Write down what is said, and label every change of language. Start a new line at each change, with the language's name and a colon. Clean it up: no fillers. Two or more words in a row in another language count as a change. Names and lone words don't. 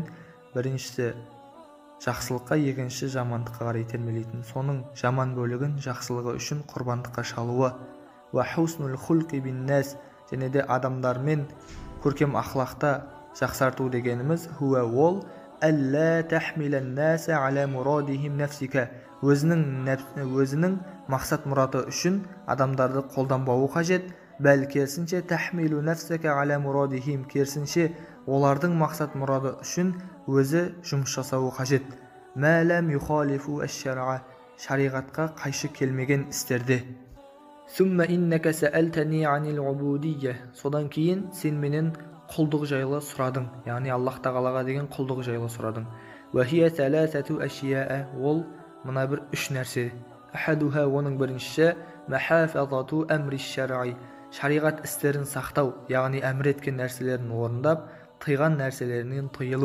Kazakh: Біріншісі жақсылыққа, екіншісі жамандыққа қарай итермелейтін. Соның жаман бөлігін жақсылығы үшін құрбандыққа шалуы.
Arabic: وحسن الخلق بالناس,
Kazakh: және де адамдармен көркем ақлақта жақсарту дегеніміз
Arabic: хуа ол ألا تحملن الناس على مرادهم نفسك,
Kazakh: өзінің мақсат мұраты үшін адамдарды қолданбауы қажет. Бәл керісінше
Arabic: تحمل نفسك على مرادهم,
Kazakh: керісінше олардың мақсат мұраты үшін өзі жұмыс жасауы қажет.
Arabic: ما لم يخالف الشرع,
Kazakh: шариғатқа қайшы келмеген істерде.
Arabic: ثم إنك سألتني عن العبودية,
Kazakh: содан кейін сен менен құлдық жайлы сұрадың, яғни Аллах тағалаға деген құлдық жайлы сұрадың.
Arabic: وهي ثلاثة أشياء,
Kazakh: ол мына бір үш нәрсе. Ахадуха, оның біріншісі
Arabic: محافظة أمر الشرع,
Kazakh: шариғат істерін сақтау, яғни әмір еткен нәрселерін орындап, тыйған нәрселерінен тыйылу.